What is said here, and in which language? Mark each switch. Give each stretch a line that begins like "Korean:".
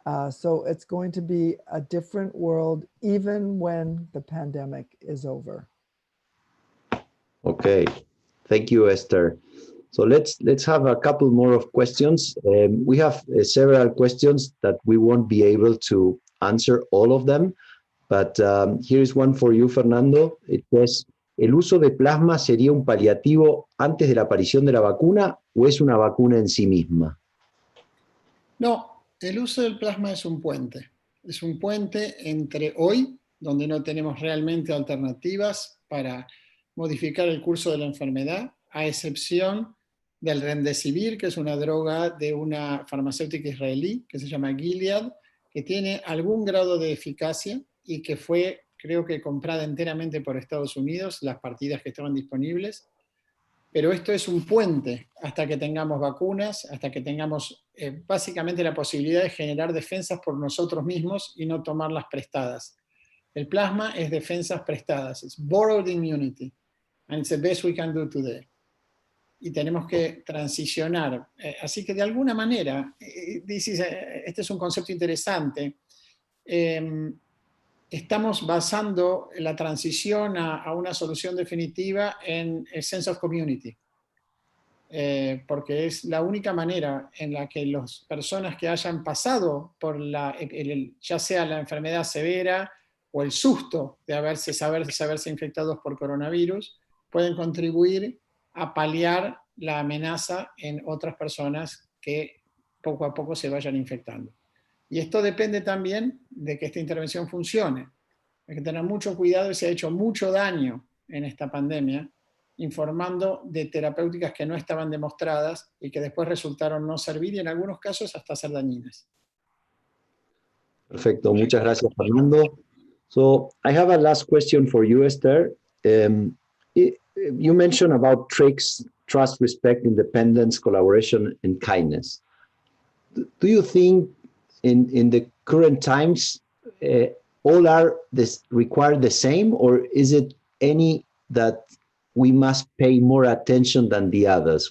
English: So it's going to be a different world even when the pandemic is over. Okay, thank you, Esther. So let's have a couple more of questions. We have several questions that we won't be able to answer all of them, but here is one for you, Fernando. It says,
Spanish: ¿el uso de plasma sería un paliativo antes de la aparición de la vacuna o es una vacuna en sí misma? No, el uso del plasma es un puente. Es un puente entre hoy, donde no tenemos realmente alternativas para modificar el curso de la enfermedad, a excepción del Remdesivir, que es una droga de una farmacéutica israelí que se llama Gilead, que tiene algún grado de eficacia y que fue, creo que, comprada enteramente por Estados Unidos, las partidas que estaban disponibles. Pero esto es un puente hasta que tengamos vacunas, hasta que tengamos básicamente la posibilidad de generar defensas por nosotros mismos y no tomarlas prestadas. El plasma es defensas prestadas, es
English: borrowed immunity, and it's the best we can do today.
Spanish: Y tenemos que transicionar. Así que de alguna manera, este es un concepto interesante, estamos basando la transición a una solución definitiva en el
English: sense of community,
Spanish: porque es la única manera en la que las personas que hayan pasado por ya sea la enfermedad severa o el susto de saberse infectados por coronavirus, pueden contribuir a paliar la amenaza en otras personas que poco a poco se vayan infectando. Y esto depende también de que esta intervención funcione. Hay que tener mucho cuidado y se ha hecho mucho daño en esta pandemia informando de terapéuticas que no estaban demostradas y que después resultaron no servir y en algunos casos hasta ser dañinas. Perfecto, muchas gracias, Fernando.
English: So I have a last question for you, Esther. You mentioned about tricks, trust, respect, independence, collaboration, and kindness. do you think in the current times, all are required the same, or is it any that we must pay more attention than the others?